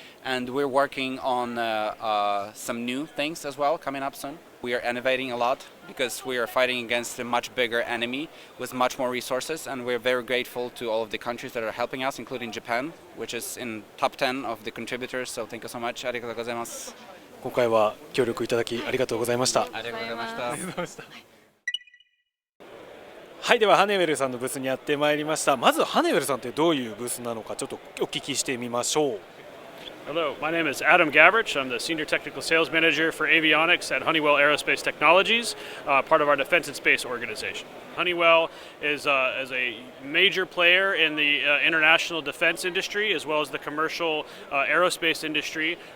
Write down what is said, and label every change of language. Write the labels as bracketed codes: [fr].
[en] And we're working on some new things as well coming up soon. We are innovating a lot because we are fighting against a much bigger enemy with much more resources, and we're very grateful to all of the countries that are helping us, including Japan, which is in top 10 of the contributors. So thank you so much. [ja] ありがとうございます。今回は協力いただきありがとうございました。ありがとうございました。はい、ではハネウェルさんのブースにやってまいりました。まずハネウェルさんってどういうブースなのかちょっとお聞きしてみましょう。 [en] Hello, my name is Adam Gavrich. I'm the Senior Technical Sales Manager for Avionics at Honeywell Aerospace Technologies, part of our Defense and Space organization. Honeywell is a major player in the international defense industry as well as the commercial aerospace industry.